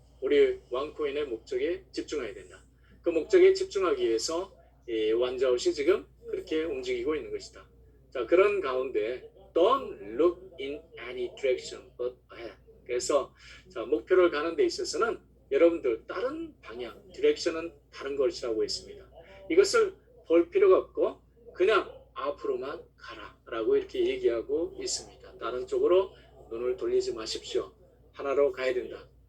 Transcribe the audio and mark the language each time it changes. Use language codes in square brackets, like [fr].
[ko] 우리 원코인의 목적에 집중해야 된다. 그 목적에 집중하기 위해서 이 완자웃이 지금 그렇게 움직이고 있는 것이다. 자, 그런 가운데 [en] don't look in any direction but ahead. [ko] 그래서 자, 목표를 가는 데 있어서는 여러분들 다른 방향, 디렉션은 다른 것이라고 했습니다. 이것을 볼 필요가 없고 그냥 앞으로만 가라라고 이렇게 얘기하고 있습니다. 다른 쪽으로 눈을 돌리지 마십시오. 하나로 가야 된다.